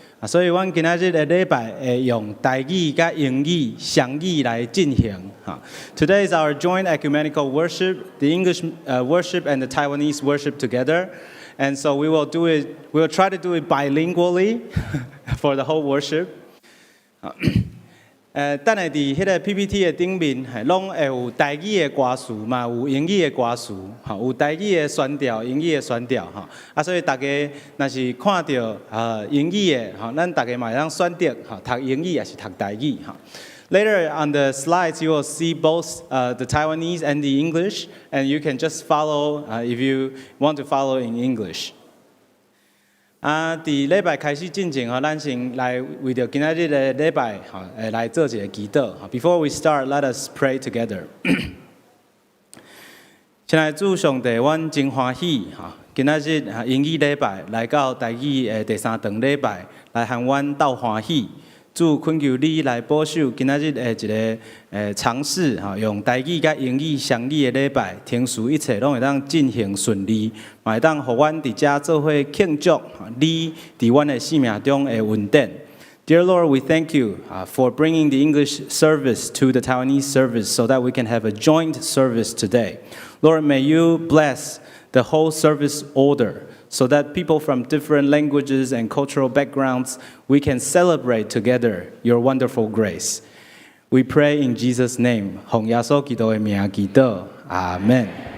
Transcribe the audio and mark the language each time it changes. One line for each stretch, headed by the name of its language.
Min Nan Chinese: 所以，阮今仔日的礼拜会用台语甲英语双语来进行。
English: Today is our joint ecumenical worship, the English worship and the Taiwanese worship together. And so we will do it. We will try to do it bilingually for the whole worship.
Min Nan Chinese: 等下伫迄个 PPT 的顶面，拢会有台语的歌词嘛，有英语的歌词，有台语的宣调，英语的宣调，所以大家若是看到英语的，咱大家嘛会当选择读英语还是读台语。
English: Later on the slides, you will see both the Taiwanese and the English, and you can just follow if you want to follow in English.
Min Nan Chinese: 伫礼拜开始进前，咱先来为着今仔日的礼拜，来做一个祈祷。
English: Before we start, let us pray together.
Min Nan Chinese: 亲爱的主上帝，阮真欢喜，今仔日英语礼拜来到台语的第三堂礼拜，来和阮斗欢喜。主恳求你来保守今仔日的一个尝试，用台语甲英语双语的礼拜，听事一切拢会当进行顺利，嘛会当互阮伫遮做伙庆祝你伫阮的生命中的恩典。
English: Dear Lord, we thank you for bringing the English service to the Taiwanese service so that we can have a joint service today. Lord, may you bless the whole service order, so that people from different languages and cultural backgrounds, we can celebrate together your wonderful grace. We pray in Jesus' name.
Min Nan Chinese: 奉耶稣基督的名祈祷，阿门。